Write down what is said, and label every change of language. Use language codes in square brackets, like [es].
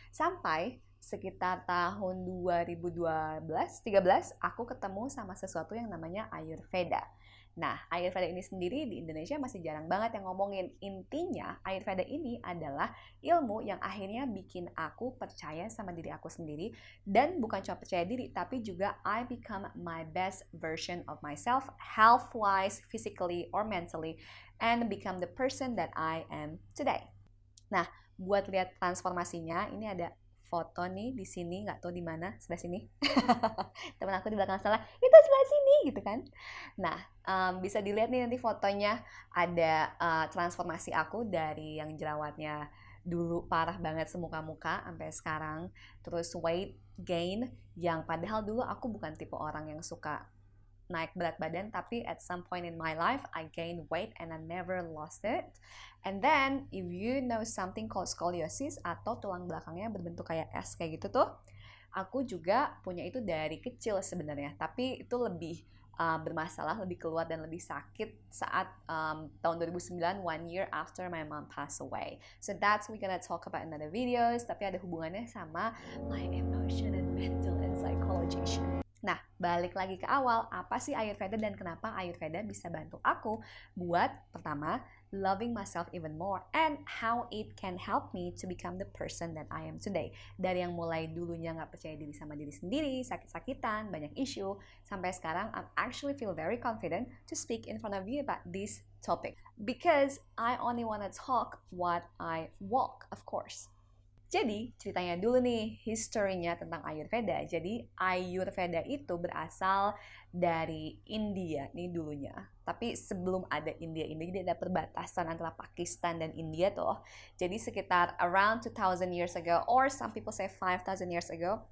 [id] Sampai sekitar tahun 2012-13 aku ketemu sama sesuatu yang namanya Ayurveda. Nah, Ayurveda ini sendiri di Indonesia masih jarang banget yang ngomongin. Intinya, Ayurveda ini adalah ilmu yang akhirnya bikin aku percaya sama diri aku sendiri. Dan bukan cuma percaya diri, tapi juga [en] I become my best version of myself, health-wise, physically, or mentally, and become the person that I am today. [id] Nah, buat lihat transformasinya, ini ada foto nih di sini, nggak tahu di mana, sebelah sini. Teman aku di belakang salah, itu sebelah sini gitu kan. Nah, bisa dilihat nih nanti fotonya ada transformasi aku dari yang jerawatnya dulu parah banget semuka-muka sampai sekarang. Terus weight gain yang padahal dulu aku bukan tipe orang yang suka naik berat badan, tapi [en] at some point in my life I gained weight and I never lost it. And then if you know something called scoliosis [id] atau tulang belakangnya berbentuk kayak S kayak gitu tuh, aku juga punya itu dari kecil sebenarnya, tapi itu lebih bermasalah, lebih keluar dan lebih sakit saat tahun 2009, [en] 1 year after my mom passed away. So that's we gonna talk about in other videos, [id] tapi ada hubungannya sama [en] my emotion and mental and psychology. [id] Nah, balik lagi ke awal, apa sih Ayurveda dan kenapa Ayurveda bisa bantu aku buat, pertama, [en] loving myself even more and how it can help me to become the person that I am today. [id] Dari yang mulai dulunya nggak percaya diri sama diri sendiri, sakit-sakitan, banyak isu, sampai sekarang I actually feel very confident to speak in front of you about this topic. [en] Because I only want to talk what I walk, of course. [id] Jadi, ceritanya dulu nih, historinya tentang Ayurveda. Jadi, Ayurveda itu berasal dari India nih dulunya. Tapi sebelum ada India ini, jadi ada perbatasan antara Pakistan dan India tuh. Jadi sekitar [en] around 2000 years ago, or some people say 5000 years ago.